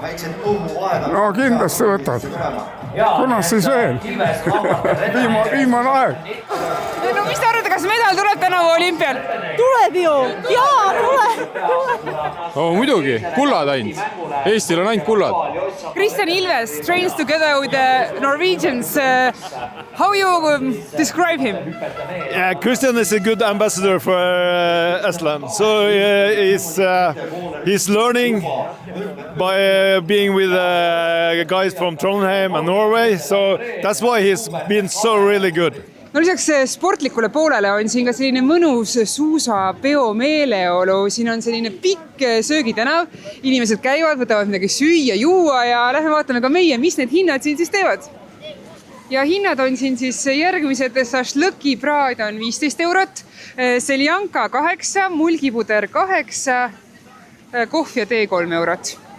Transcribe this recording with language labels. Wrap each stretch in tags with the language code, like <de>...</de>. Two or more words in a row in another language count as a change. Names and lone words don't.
<et>No kindlasti võtab. Kunas siis veel? Viimane aeg. No mis te arvate, kas medal tuleb tänavu olümpial? Tuleb ju! Jaa, tuleb! Muidugi, kullad ainult. Eestil on ainult kullad.</et> <en>Kristjan Ilves trains together with the Norwegians. How you describe him? Yeah, Kristjan is a good ambassador for Estland. So he's learning by being with guys from Trondheim and Norway. So that's why he's been so really good.</en> <et>No lisaks sportlikule poolele on siin ka selline mõnus suusapeo meeleolu. Siin on selline pikk söögitänav. Inimesed käivad, võtavad midagi süüa, juua ja lähme vaatame ka meie, mis need hinnad siin siis teevad. Ja hinnad on siin siis järgmised. Šašlõki praad on 15 eurot, seljanka 8, mulgipuder 8, kohv ja tee 3 eurot.</et>